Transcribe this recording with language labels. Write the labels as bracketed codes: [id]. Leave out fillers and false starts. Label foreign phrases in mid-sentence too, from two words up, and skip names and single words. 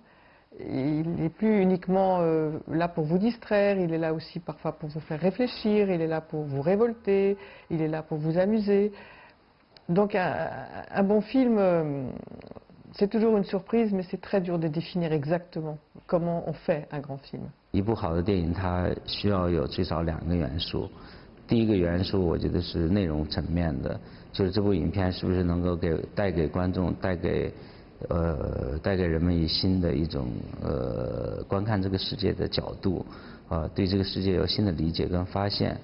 [fr] Il n'est plus uniquement là pour vous distraire, il est là aussi parfois pour vous faire réfléchir, il est là pour vous révolter, il est là pour vous amuser. Donc un bon film, c'est toujours une surprise, mais c'est très dur de définir exactement comment on fait un grand film. [zh] 一部好的电影，它需要有最少2个元素。第一个元素，我觉得是内容层面的，就是这部影片是不是能够带给观众、带给人们以新的一种观看这个世界的角度，对这个世界有新的理解跟发现。